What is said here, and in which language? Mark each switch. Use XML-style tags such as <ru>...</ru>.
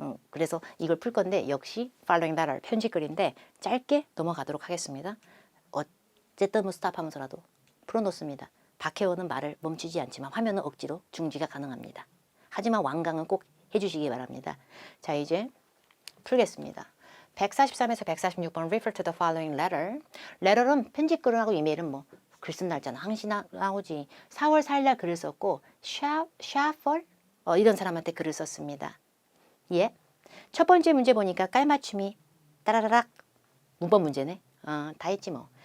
<ko>그래서 이걸 풀 건데 역시</ko> <en>following letter</en> <ko>편집글인데 짧게 넘어가도록 하겠습니다. 어쨌든 뭐 스탑하면서라도 풀어놓습니다. 박혜원은 말을 멈추지 않지만 화면은 억지로 중지가 가능합니다. 하지만 완강은 꼭 해주시기 바랍니다. 자 이제 풀겠습니다. 143에서 146번</ko> <en>refer to the following letter.</en> <ko>letter은 편집글을 하고 이메일은 뭐 글 쓴 날짜는 항시 나오지. 4월 4일 날 글을 썼고 샤펄 이런 사람한테 글을 썼습니다. 예. 첫 번째 문제 보니까 깔맞춤이 따라라락 문법 문제네. 다 했지 뭐.</ko>